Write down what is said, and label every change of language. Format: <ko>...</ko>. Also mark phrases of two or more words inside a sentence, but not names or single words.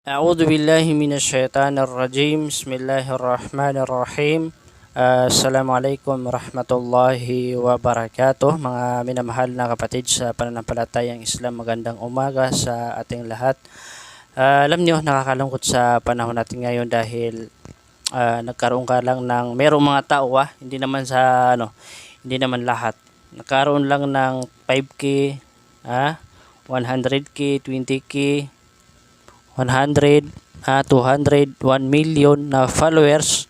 <ar>أعوذ بالله من الشيطان الرجيم بسم الله الرحمن الرحيم. السلام عليكم ورحمة الله وبركاته.</ar> <tl>Mga minamahal na kapatid sa pananampalatayang Islam, magandang umaga sa ating lahat. Alam nyo, nakakalungkot sa panahon natin ngayon dahil nagkaroon ka lang ng merong mga tao, hindi naman lahat. Nagkaroon lang ng 5K, 100K, 20K, 100, 200, 1 million na followers.</tl>